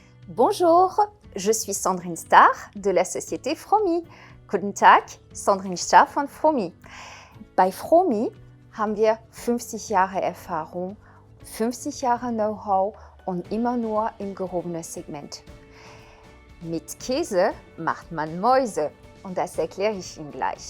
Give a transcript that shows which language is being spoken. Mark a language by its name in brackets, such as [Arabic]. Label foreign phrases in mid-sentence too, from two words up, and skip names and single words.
[French] Bonjour, je suis Sandrine Starr de la société Fromi. [German] Guten Tag, Sandrine Starr von Fromi. Bei Fromi haben wir 50 Jahre Erfahrung, 50 Jahre Know-how und immer nur im gehobenen Segment. Mit Käse macht man Mäuse und das erkläre ich Ihnen gleich.